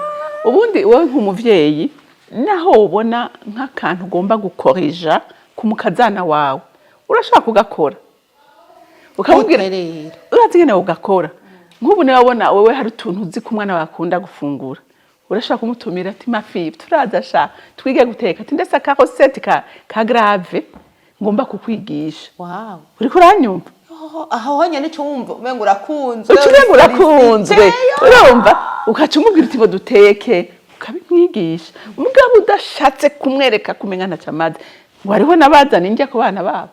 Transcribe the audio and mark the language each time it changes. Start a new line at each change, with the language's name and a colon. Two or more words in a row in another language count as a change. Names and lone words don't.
Rundi: Ubundi wowe nk'umuvyeyi naho ubona nk'akantu ugomba gukorija ku mukazana wawe urashaka kugakora ukamubwira uratigene ugakora nk'ubu ne wabona wewe hari utuntu uzi ku mwana wakunda gufungura urashaka kumutumira ati mafi turaza sha twige guteka ati ndetse ka recette ka grave ngomba kukwigisha. Wow. Uri kuranyumva? Aho honye nico wumva umenga urakunzwe. Umenga urakunzwe. Urumva ukaca umubwira uti ngo duteke ukabimwigisha. Umugabo udashatse kumwereka kumenya ntacamaze. Wariho nabazana injya ku bana babo.